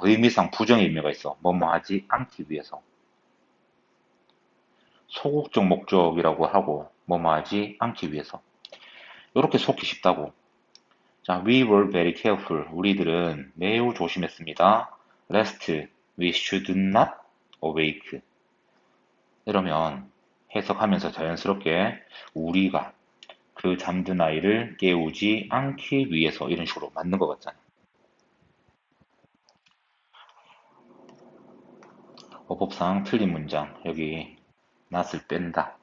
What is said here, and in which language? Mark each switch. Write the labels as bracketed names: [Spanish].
[Korean] 의미상 부정의 의미가 있어. 뭐뭐 하지 않기 위해서. 소극적 목적이라고 하고 뭐뭐 하지 않기 위해서. 이렇게 속기 쉽다고. 자, [English] we were very careful. [Korean] 우리들은 매우 조심했습니다. [English] lest we should not awake. [Korean] 이러면 해석하면서 자연스럽게 우리가 그 잠든 아이를 깨우지 않기 위해서 이런 식으로 맞는 것 같잖아. 어법상 틀린 문장. 여기 not을 뺀다.